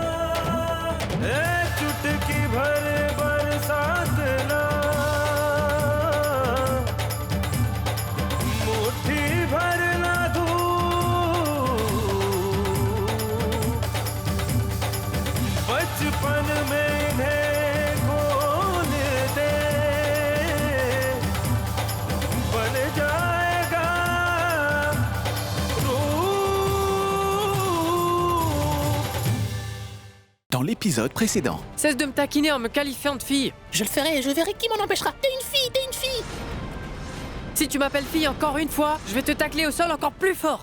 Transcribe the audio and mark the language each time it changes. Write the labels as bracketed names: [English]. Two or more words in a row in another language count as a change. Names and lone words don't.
[Hindi] चुटकी भर बरसात ना, मुट्ठी भर ना धूप, बचपन में इन्हें खोल दे, बन जाएगा [French] Dans l'épisode précédent. Cesse de me taquiner en me qualifiant de fille. Je le ferai et je verrai qui m'en empêchera. T'es une fille, t'es une fille. Si tu m'appelles fille encore une fois, je vais te tacler au sol encore plus fort.